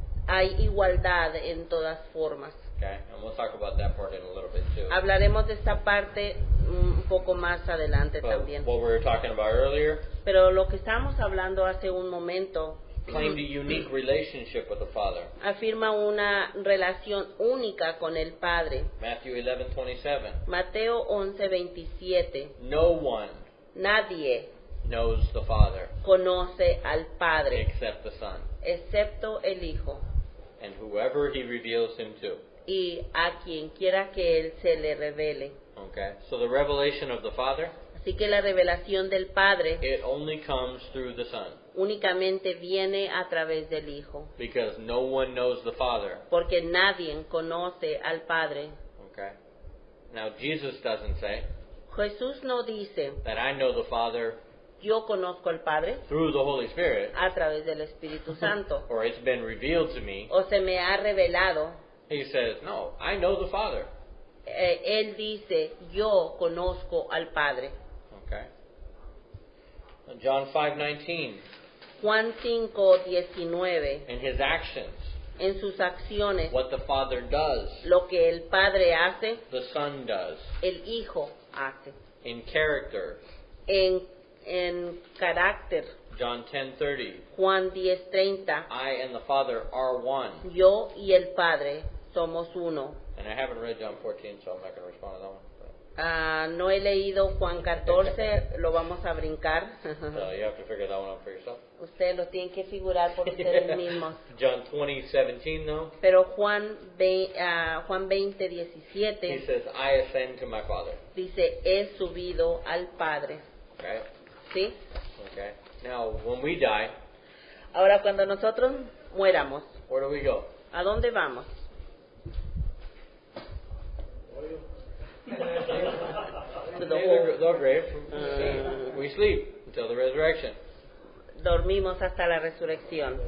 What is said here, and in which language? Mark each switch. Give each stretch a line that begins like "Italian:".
Spanish: Hay igualdad en todas formas.
English: Okay, and we'll talk about that part in a little bit too.
Spanish: Hablaremos de esta parte un poco más adelante
English: But
Spanish: también.
English: what we were talking about earlier
Spanish: Pero lo que estábamos hablando hace un momento
English: claimed a unique relationship with the Father.
Spanish: afirma una relación única con el Padre.
English: Matthew 11:27.
Spanish: Mateo 11:27.
English: No one
Spanish: Nadie
English: knows the Father
Spanish: conoce al Padre
English: except the Son,
Spanish: excepto el Hijo
English: and whoever he reveals him to.
Spanish: y a quien quiera que Él se le revele.
English: Okay, so the revelation of the Father,
Spanish: Así que la revelación del Padre
English: it only comes through the Son,
Spanish: únicamente viene a través del Hijo,
English: because no one knows the Father.
Spanish: porque nadie conoce al Padre.
English: Okay, now Jesus doesn't say
Spanish: Jesús no dice,
English: that I know the Father
Spanish: yo conozco al Padre
English: through the Holy Spirit,
Spanish: a través del Espíritu Santo,
English: or it's been revealed to me.
Spanish: o se me ha revelado.
English: He says, no, I know the Father.
Spanish: Él dice, yo conozco al Padre.
English: Okay. John 5:19.
Spanish: Juan 5:19,
English: In his actions,
Spanish: en sus acciones,
English: what the Father does,
Spanish: lo que el Padre hace,
English: the Son does.
Spanish: el Hijo hace.
English: In character,
Spanish: En carácter,
English: John 10:30,
Spanish: Juan 10:30,
English: I and the Father are one.
Spanish: yo y el Padre somos uno.
English: And I haven't read John 14, so I'm not going to respond to that one.
Spanish: No he leído Juan 14, lo vamos a brincar.
English: So you have to figure that one out for yourself.
Spanish: Ustedes lo tienen que figurar por ustedes mismos.
English: John 20:17, though,
Spanish: Pero Juan
English: he
Spanish: 20:17
English: says, I ascend to my Father.
Spanish: dice, he subido al Padre.
English: Right?
Spanish: ¿Sí?
English: Okay. Now, when we die,
Spanish: Ahora, cuando nosotros muéramos,
English: where do we go?
Spanish: ¿a dónde vamos?
English: To the hole. The grave. We sleep until the resurrection.
Spanish: Dormimos hasta la resurrección.